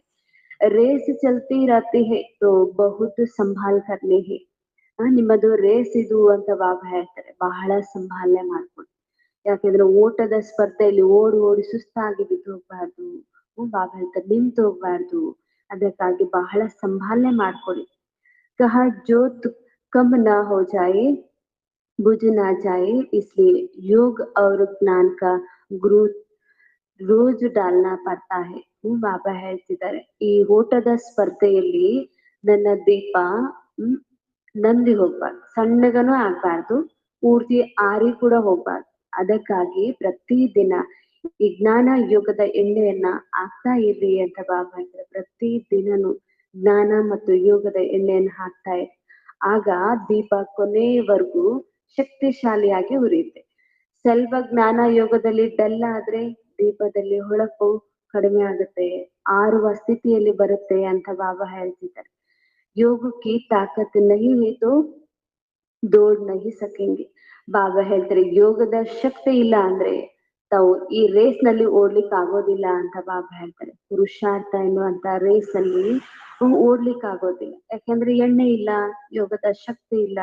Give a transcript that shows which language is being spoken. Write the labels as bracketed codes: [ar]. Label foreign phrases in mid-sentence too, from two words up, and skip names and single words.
[hi] रेस चलती रहती है तो बहुत संभाल करनी है. [kn] ನಿಮ್ಮದು ರೇಸ್ ಇದು ಅಂತ ಬಾಬಾ ಹೇಳ್ತಾರೆ, ಬಹಳ ಸಂಭಾಲನೆ ಮಾಡ್ಕೊಳ್ಳಿ. ಯಾಕೆಂದ್ರೆ ಓಟದ ಸ್ಪರ್ಧೆಯಲ್ಲಿ ಓಡಿ ಓಡಿ ಸುಸ್ತಾಗಿ ಬಿದ್ದು ಹೋಗ್ಬಾರ್ದು. ಬಾಬಾ ಹೇಳ್ತಾರೆ ನಿಂತು ಹೋಗ್ಬಾರ್ದು. ಅದಕ್ಕಾಗಿ ಬಹಳ ಸಂಭಾಲನೆ ಮಾಡ್ಕೊಳ್ಳಿ. [hi] कहा जोत कम ना हो जाए, बुझ ना जाए, इसलिए योग और ज्ञान का गुरु रोज़ डालना पड़ता है. [kn] ಬಾಬಾ ಹೇಳ್ತಿದ್ದಾರೆ, ಈ ಓಟದ ಸ್ಪರ್ಧೆಯಲ್ಲಿ ನನ್ನ ದೀಪ ನಂದಿ ಹೋಗ್ಬಾರ್ದು, ಸಣ್ಣಗನೂ ಆಗ್ಬಾರ್ದು, ಪೂರ್ತಿ ಆರಿ ಕೂಡ ಹೋಗ್ಬಾರ್ದು. ಅದಕ್ಕಾಗಿ ಪ್ರತಿದಿನ ಈ ಜ್ಞಾನ ಯೋಗದ ಎಣ್ಣೆಯನ್ನ ಹಾಕ್ತಾ ಇರ್ರಿ ಅಂತ ಬಾಬಾ ಹೇಳ್ತಾರೆ. ಪ್ರತಿ ದಿನನು ಜ್ಞಾನ ಮತ್ತು ಯೋಗದ ಎಣ್ಣೆಯನ್ನು ಹಾಕ್ತಾ ಇರಿ. ಆಗ ದೀಪ ಕೊನೆಯವರೆಗೂ ಶಕ್ತಿಶಾಲಿಯಾಗಿ ಉರಿಯುತ್ತೆ. ಸ್ವಲ್ಪ ಜ್ಞಾನ ಯೋಗದಲ್ಲಿ ಡಲ್ ಆದ್ರೆ ದೀಪದಲ್ಲಿ ಹೊಳಪು ಕಡಿಮೆ ಆಗುತ್ತೆ, ಆರುವ ಸ್ಥಿತಿಯಲ್ಲಿ ಬರುತ್ತೆ ಅಂತ ಬಾಬಾ ಹೇಳ್ತಿದ್ದಾರೆ. [hi] योग की ताकत नहीं है तो दौड़ नहीं सकेंगे. [kn] ಬಾಬಾ ಹೇಳ್ತಾರೆ ಯೋಗದ ಶಕ್ತಿ ಇಲ್ಲ ಅಂದ್ರೆ ತಾವು ಈ ರೇಸ್ ನಲ್ಲಿ ಓಡ್ಲಿಕ್ಕೆ ಆಗೋದಿಲ್ಲ ಅಂತ ಬಾಬಾ ಹೇಳ್ತಾರೆ. ಪುರುಷಾರ್ಥ ಎನ್ನುವಂತ ರೇಸ್ ಅಲ್ಲಿ ಓಡ್ಲಿಕ್ಕೆ ಆಗೋದಿಲ್ಲ, ಯಾಕೆಂದ್ರೆ ಎಣ್ಣೆ ಇಲ್ಲ, ಯೋಗದ ಶಕ್ತಿ ಇಲ್ಲ.